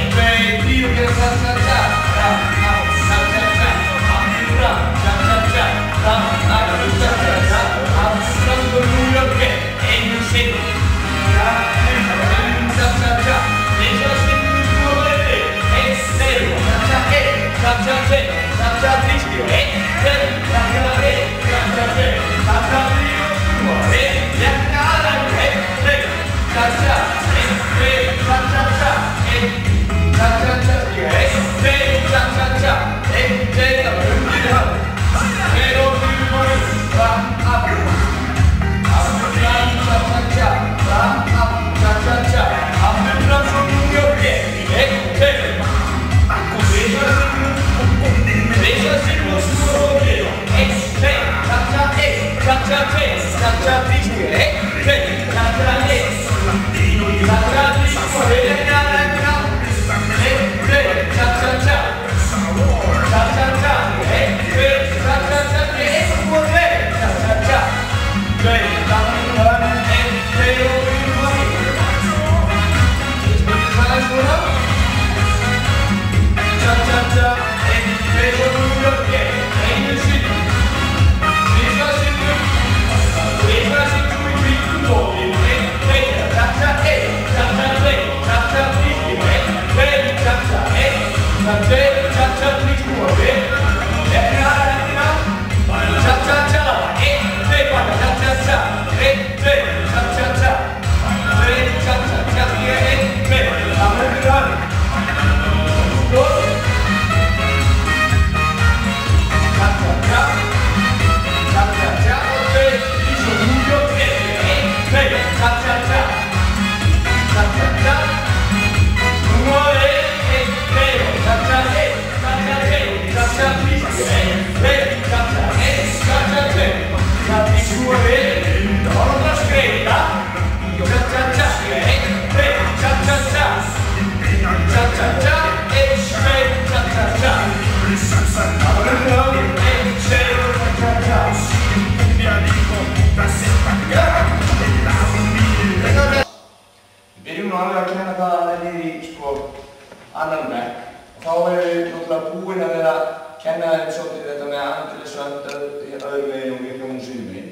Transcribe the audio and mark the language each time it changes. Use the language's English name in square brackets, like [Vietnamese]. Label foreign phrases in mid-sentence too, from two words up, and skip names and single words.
[Icelandic] Cha-cha-cha, fram, aftur, cha-cha-cha, aftur, fram og núlöfni, einu sinni. Cha-cha-cha, tvisvar sinnum og niður, einn, tveir, cha-cha-einn, cha-cha-tveir, cha-cha-þrír stíg og einn, tveir, cha-cha-einn, cha-cha-tveir, cha-cha-þrír og snúa, einn, létta aðeins, einn, tveir, cha-cha, einn, tveir, cha-cha-cha, einn, cha-cha-cha stíg og einn, tveir, cha-cha-cha, einn, tveir, það var undir höfn, tveir og þrjú og upp, fram, aftur, aftur, fram, cha-cha-cha, fram, aftur, cha-cha-cha, aftur, fram, svo núi og hér, einn, tveir, tvisvar sinnum og snúa og hér, einn, tveir, cha-cha-einn, cha-cha-tveir, cha-cha-þrír stíg, einn, tveir, cha-cha-einn, cha-cha-þrír og hér, einn, tveir, cha-cha-cha, cha-cha-cha, einn, tveir, cha-cha-cha, einn og tveir, cha-cha-cha, tveir, aftur, einn, tveir og þrjú og hér. Spilum það eins núna. Cha-cha-cha, einn, tveir og núi og hér, einu sinni, tvisvar sinnum í kringum bókinn, einn, tveir, cha-cha-einn, cha-cha-tveir, cha-cha-þrír stíg og einn, tveir, cha-cha-einn, cha-tveir, cha-cha-þrír snúa við, létta hendina, cha-cha-cha, einn, tveir, baka, cha-cha-cha, einn, tveir, cha-cha-cha, tveir, cha-cha-cha stíg og einn, tveir, það undir höfn, skot, cha-cha-cha, cha-cha-cha og tveir, svo núi og hér, einn, tveir, cha-cha-cha, cha-cha-cha, snúa við, einn, tveir, cha-cha-einn, cha-cha-tveir, cha-cha-þrír stíg og einn, tveir, cha-cha-einn, cha-cha-tveir, cha-þrír snúa við, horfum að skreita, cha-cha-cha stíg og einn, tveir, cha-cha-cha, cha-cha-cha, einn, tveir, cha-cha-cha, það var undir höfn, einn, tveir, cha-cha-cha. Við byrjum nú alveg að kenna það að það í annan bekk og þá erum við náttúrulega búin að vera að kenna þeim svolítið þetta með andrýðsvönd öðru meginn og miklu sínum meginn.